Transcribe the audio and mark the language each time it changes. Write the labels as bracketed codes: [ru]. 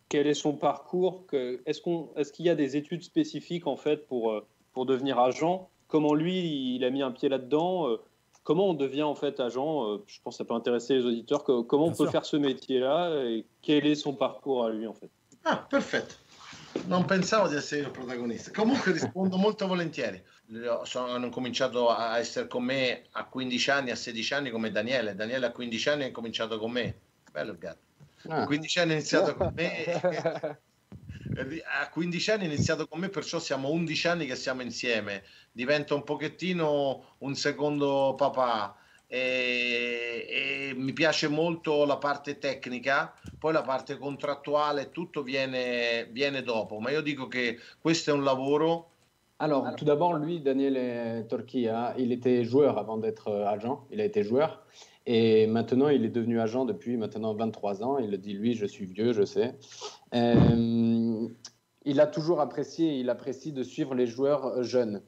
[fr] Quel est son parcours? Est-ce qu'il y a des études spécifiques en fait pour devenir agent? Comment lui il a mis un pied là-dedans? Comment on devient en fait agent? Je pense que ça peut intéresser les auditeurs. Comment on peut faire ce métier-là et quel est son parcours à lui en fait? [it] Ah, perfetto. Non pensavo di essere il protagonista. Comunque rispondo molto volentieri. Hanno cominciato a essere con me a 15 anni, a 16 anni come Daniele. Daniele a 15 anni ha cominciato con me. Bello il gatto. A 15 anni ha iniziato con me A 15 anni ha iniziato con me, perciò siamo 11 anni che siamo insieme. Diventa un pochettino un secondo papà. E mi piace molto la parte tecnica, poi la parte contrattuale, tutto viene dopo, ma io dico che questo è un lavoro. [fr] Alors, tout d'abord, lui, Daniel Torquilla, il était joueur avant d'être agent. Il a été joueur. Et maintenant, il est devenu agent depuis maintenant 23 ans. Il le dit, lui, je suis vieux, je sais. Il a toujours apprécié, il apprécie de suivre les joueurs jeunes.